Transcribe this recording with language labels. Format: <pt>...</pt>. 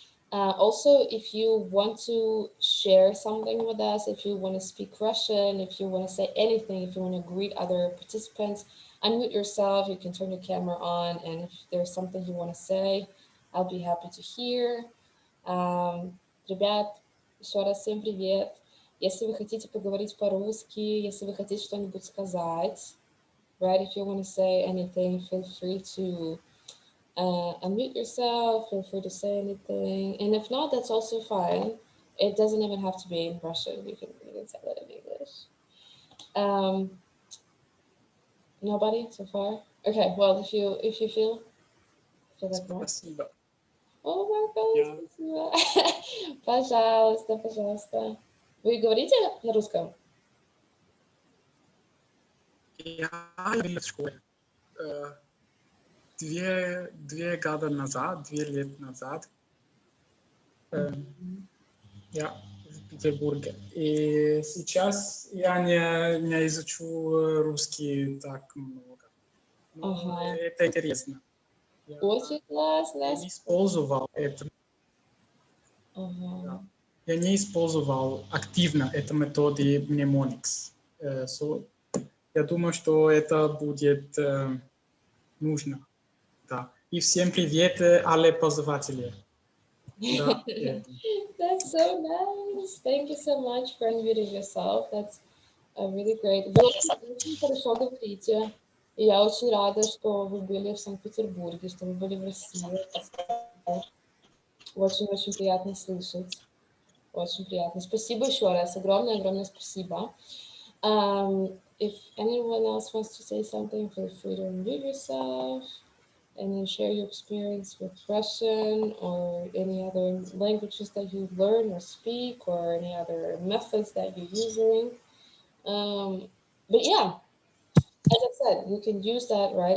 <en>Also, if you want to share something with us, if you want to speak Russian, if you want to say anything, if you want to greet other participants, unmute yourself. You can turn your camera on, and if there's something you want to say, I'll be happy to hear.</en> <ru>Ребят, еще раз всем привет. Если вы хотите поговорить по-русски, если вы хотите что-нибудь сказать,</ru> <en>right, if you want to say anything, feel free to Unmute yourself, feel free to say anything. And if not, that's also fine. It doesn't even have to be in Russian. You can say it in English. Um, Nobody so far? Okay, well, if you feel like more.</en> <ru>Спасибо. О, Марго, Я, спасибо. Пожалуйста, пожалуйста. Вы говорите на русском? я был в школе э, две года назад, 2 лет назад. Э, я в Петербурге. И сейчас я не изучу русский так много. Но Ага. это интересно. Я, Очень классно. я не использовал это. Ага. Да. Я не использовал активно эту методу Mnemonics. So, я думаю, что это будет нужно. Да. И всем привет, alle пользователи. Да, это.</ru> <en>That's so nice. Thank you so much for unmuting yourself. That's really great.</en> <ru>Вы очень хорошо говорите. И я очень рада, что вы были в Санкт-Петербурге, что вы были в России. Очень-очень приятно слышать. Очень приятно. Спасибо еще раз. Огромное-огромное спасибо.</ru> <en>If anyone else wants to say something, feel free to unmute yourself and then share your experience with Russian or any other languages that you learn or speak or any other methods that you're using. But yeah, as I said, you can use that, right?</en>